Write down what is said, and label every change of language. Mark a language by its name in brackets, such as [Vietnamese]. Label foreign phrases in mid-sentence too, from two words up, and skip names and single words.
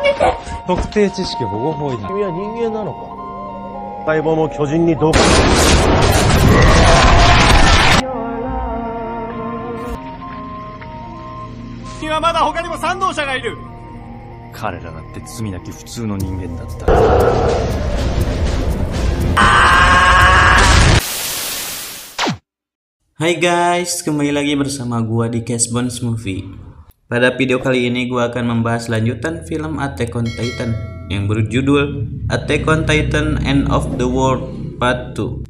[Japanese] 特定知識保護法違反。君は人間なのか。解剖も巨人に同化。君はまだ他にも賛同者がいる。彼らだって罪なき普通の人間だった。 [Indonesian] Hai guys, kembali lagi bersama gua di Cashbones Movie. Pada video kali ini gua akan membahas lanjutan film Attack on Titan yang berjudul Attack on Titan End of the World Part 2.